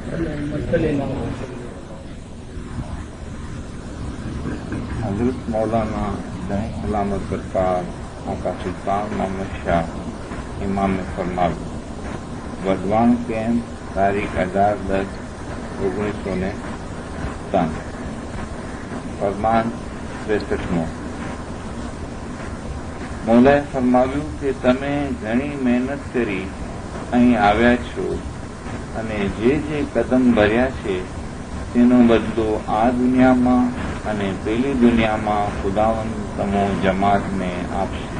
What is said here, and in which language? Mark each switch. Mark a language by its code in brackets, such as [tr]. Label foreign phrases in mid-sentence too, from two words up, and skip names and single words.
[ur] حضرت مولانا دائیں سلامت برکات آقا سلطان محمد شاہ امام فرمال وردوان کیمپ تاریخ 11/10/1993 فرمان 63 [gu] મોલાએ ફરમાવ્યું કે તમે ઘણી મહેનત કરી અહીં આવ્યા છો અને જે કદમ ભર્યા છે તેનો બદલો આ દુનિયામાં અને પેલી દુનિયામાં ખુદાવંદ તમો જમાતને આપશે.